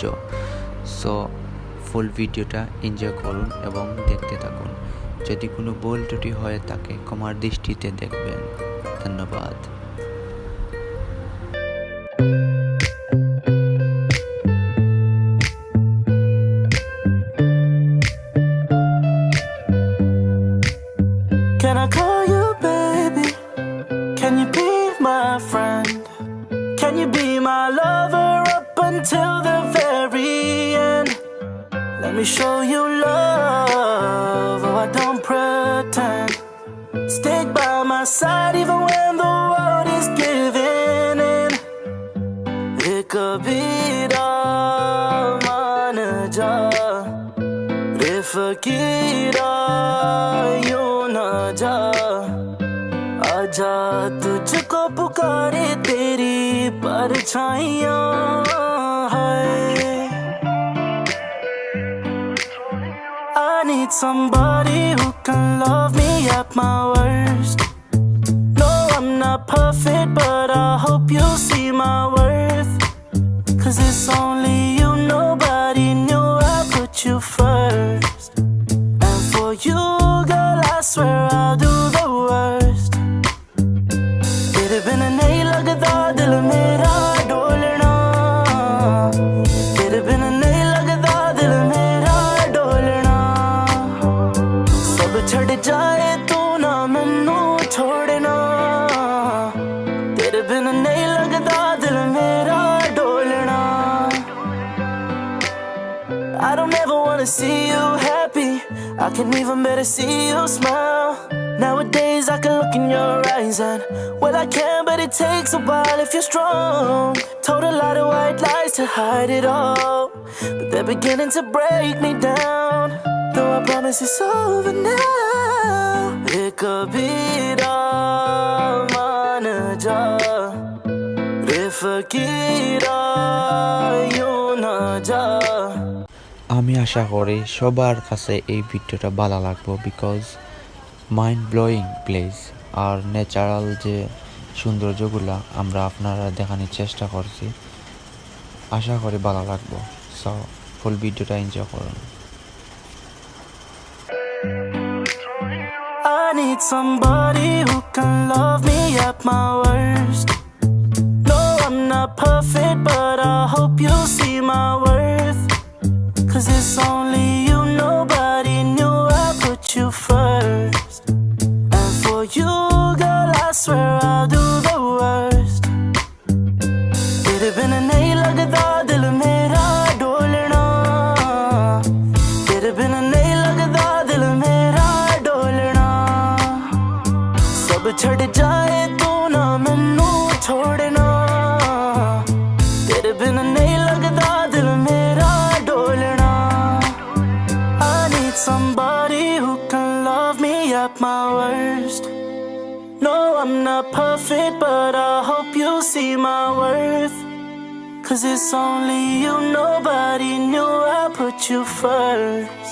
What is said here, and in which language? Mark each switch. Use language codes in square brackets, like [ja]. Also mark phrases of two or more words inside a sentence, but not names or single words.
[en] so full videota enjoy [bn] করুন এবং দেখতে থাকুন। যদি কোনো ভুল ত্রুটি হয়ে থাকে ক্ষমার দৃষ্টিতে দেখবেন। ধন্যবাদ। [en] Can I call you baby? Can you be my friend? Can you be my lover up until the very end? Let me show you love, oh I don't pretend. Stick by my side even when the world is giving in. [hi] एक बीरा मान जा रे फकीरा यूं ना जा आजा तुझको पुकारे तेरी परछाइयां है [en] I need somebody who can love me at my worst. No, I'm not perfect, but I hope you see my worth. 'Cause it's only you, nobody knew I put you first. And for you, girl, I swear I'll do the worst. [hi] तेरे बिन नहीं लगता दिल मेरा डोलना, तेरे बिन नहीं लगता दिल मेरा डोलना. [pa] ਸਭ ਛੱਡ ਜਾਏ ਤੂੰ ਨਾ ਮੈਨੂੰ ਛੋੜਨਾ, ਤੇਰੇ ਬਿਨ ਨਹੀਂ ਲਗਦਾ ਦਿਲ ਮੇਰਾ ਢੋਲਣਾ. [en] I don't ever wanna see you happy, I can even better see you smile. Nowadays I can look in your eyes and well I can, but it takes a while if you're strong. Told a lot of white lies to hide it all, but they're beginning to break me down. Though I promise it's over now. [hi] एक बीरा मान जा रे फकीरा यूं ना जा. [bn] আমি আশা করি সবার কাছে এই ভিডিওটা ভালো লাগবে, [en] because mind blowing place [bn] আর ন্যাচারাল যে সৌন্দর্যগুলো আমরা আপনারা দেখানোর চেষ্টা করছি। আশা করি ভালো লাগবে। [en] so full videota enjoy [bn] করুন। [en] I need somebody who can love me at my worst. No, I'm not perfect, but I hope you see my worth. 'Cause it's only you, nobody knew I put you first. And for you, girl, I swear I'll do the worst. [hi] तेरे बिन नहीं लगता दिल मेरा डोलना, तेरे बिन नहीं लगता दिल मेरा डोलना. [pa] ਸਭ ਛੱਡ ਜਾਏ ਤੂੰ ਨਾ ਮੈਨੂੰ ਛੋੜਨਾ, ਤੇਰੇ ਬਿਨ ਨਹੀਂ ਲਗਦਾ ਦਿਲ ਮੇਰਾ ਢੋਲਣਾ. [en] I need somebody who can love me at my worst. No, I'm not perfect, but I hope you see my worth. 'Cause it's only you, nobody knew I put you first.